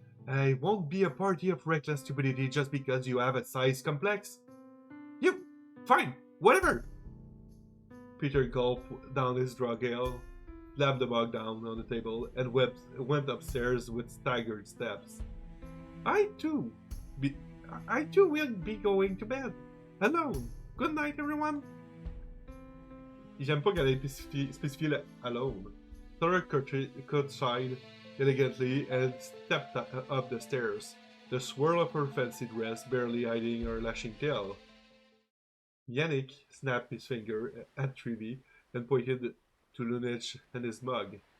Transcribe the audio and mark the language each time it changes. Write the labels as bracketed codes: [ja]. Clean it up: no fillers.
[en] I won't be a party of reckless stupidity just because you have a size complex. You, fine. Whatever! Peter gulped down his drug ale, slammed the mug down on the table, and went upstairs with staggered steps. I too will be going to bed. Alone. Good night, everyone. [fr] J'aime pas qu'elle ait spécifié le alone. [en] Thora courtsied elegantly and stepped up the stairs, the swirl of her fancy dress barely hiding her lashing tail. Yannick snapped his finger at Treevy and pointed to Lunich and his mug.